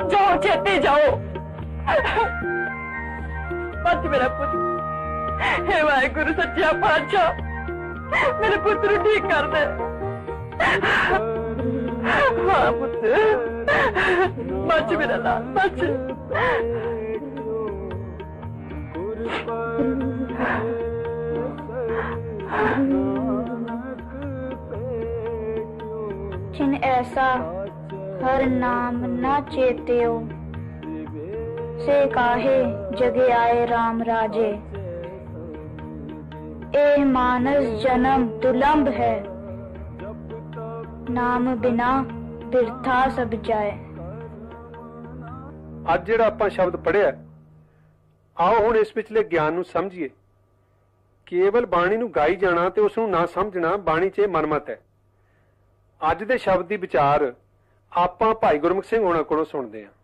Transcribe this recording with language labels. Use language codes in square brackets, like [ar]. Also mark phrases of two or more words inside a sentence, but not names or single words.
[pa] ਜਾਓ, ਛੇਤੀ ਜਾਓ। ਬਚ ਮੇਰਾ ਪੁੱਤ। हे ਵਾਹਿਗੁਰੂ ਸੱਚਾ ਪਾਤਸ਼ਾਹ, ਮੇਰੇ ਪੁੱਤ ਨੂੰ ਠੀਕ ਕਰ ਦੇ। ਹਾਂ ਪੁੱਤ, ਬਚ ਮੇਰਾ ਲਾਲ, ਬਚ। [bra] जिन ऐसा हर नाम न चेत्यो, से काहे जगे आए राम राजे। ए मानस जन्म दुलंभ है, नाम बिना बिरथा सब जाए। [pa] ਅੱਜ ਜਿਹੜਾ ਆਪਾਂ ਸ਼ਬਦ ਪੜਿਆ, ਆਓ ਹੁਣ ਇਸ ਵਿਚਲੇ ਗਿਆਨ ਨੂੰ ਸਮਝੀਏ। ਕੇਵਲ ਬਾਣੀ ਨੂੰ ਗਾਈ ਜਾਣਾ ਤੇ ਉਸ ਨੂੰ ਨਾ ਸਮਝਣਾ ਬਾਣੀ 'ਚ ਮਨਮਤ ਹੈ। ਅੱਜ ਦੇ ਸ਼ਬਦ ਦੀ ਵਿਚਾਰ ਆਪਾਂ ਭਾਈ ਗੁਰਮੁਖ ਸਿੰਘ ਹੋਣਾ ਕੋਲੋਂ ਸੁਣਦੇ ਹਾਂ।